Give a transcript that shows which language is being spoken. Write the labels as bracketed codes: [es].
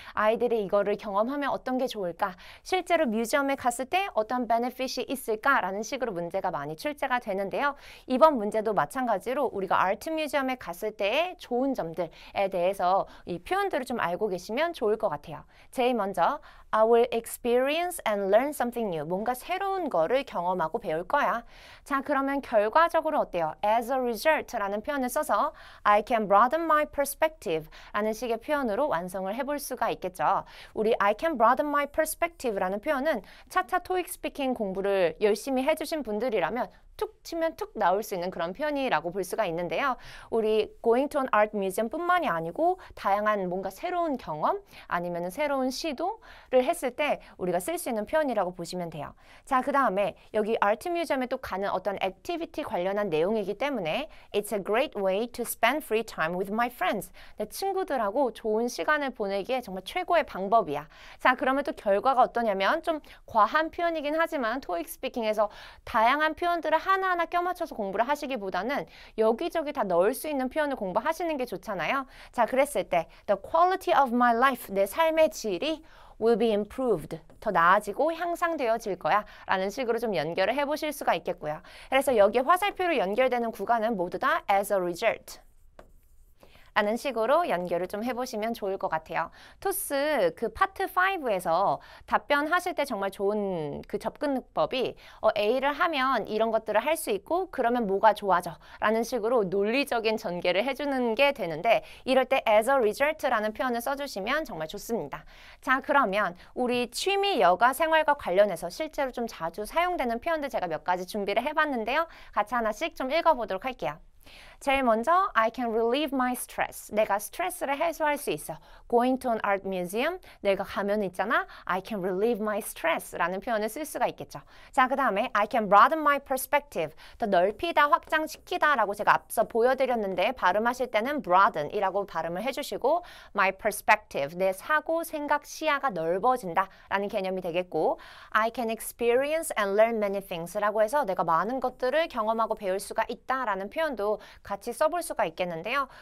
[ko] 아이들이 이거를 경험하면 어떤 게 좋을까? 실제로 뮤지엄에 갔을 때 어떤 베네핏이 있을까? 라는 식으로 문제가 많이 출제가 되는데요. 이번 문제도 마찬가지로 우리가 아트 뮤지엄에 갔을 때의 좋은 점들에 대해서 이 표현들을 좀 알고 계시면 좋을 것 같아요. 제일 먼저 [en] I will experience and learn something new. [ko] 뭔가 새로운 거를 경험하고 배울 거야. 자, 그러면 결과적으로 어때요? [en] As a result [ko] 라는 표현을 써서 [en] I can broaden my perspective [ko] 라는 식의 표현으로 완성을 해볼 수가 있겠죠. 우리 [en] I can broaden my perspective [ko] 라는 표현은 차차 토익 스피킹 공부를 열심히 해주신 분들이라면 툭 치면 툭 나올 수 있는 그런 표현이라고 볼 수가 있는데요. 우리 [en] Going to an Art Museum [ko] 뿐만이 아니고 다양한 뭔가 새로운 경험 아니면 새로운 시도를 했을 때 우리가 쓸 수 있는 표현이라고 보시면 돼요. 자, 그 다음에 여기 아트 뮤지엄에 또 가는 어떤 액티비티 관련한 내용이기 때문에 [en] It's a great way to spend free time with my friends. [ko] 내 친구들하고 좋은 시간을 보내기에 정말 최고의 방법이야. 자, 그러면 또 결과가 어떠냐면 좀 과한 표현이긴 하지만 토익 스피킹에서 다양한 표현들을 하나하나 껴맞춰서 공부를 하시기보다는 여기저기 다 넣을 수 있는 표현을 공부하시는 게 좋잖아요. [en] 자, 그랬을 때 The quality of my life, [ko] 내 삶의 질이 [en] will be improved. [ko] 더 나아지고 향상되어질 거야 라는 식으로 좀 연결을 해보실 수가 있겠고요. 그래서 여기에 화살표로 연결되는 구간은 모두 다 as a result. 라는 식으로 연결을 좀 해보시면 좋을 것 같아요. 토스 그 파트 5에서 답변하실 때 정말 좋은 그 접근법이 A를 하면 이런 것들을 할 수 있고 그러면 뭐가 좋아져? 라는 식으로 논리적인 전개를 해주는 게 되는데 이럴 때 as a result라는 표현을 써주시면 정말 좋습니다. 자, 그러면 우리 취미 여가 생활과 관련해서 실제로 좀 자주 사용되는 표현들 제가 몇 가지 준비를 해봤는데요. 같이 하나씩 좀 읽어보도록 할게요. [en] 제일 먼저 I can relieve my stress. [ko] 내가 스트레스를 해소할 수 있어. [en] Going to an art museum. [ko] 내가 가면 있잖아. [en] I can relieve my stress [ko] 라는 표현을 쓸 수가 있겠죠. 자, 그 다음에 [en] I can broaden my perspective. [ko] 더 넓히다, 확장시키다 라고 제가 앞서 보여드렸는데 발음하실 때는 broaden 이라고 발음을 해주시고 [en] my perspective. [ko] 내 사고, 생각, 시야가 넓어진다 라는 개념이 되겠고 [en] I can experience and learn many things [ko] 라고 해서 내가 많은 것들을 경험하고 배울 수가 있다 라는 표현도 같이 써볼 수가 있겠는데요.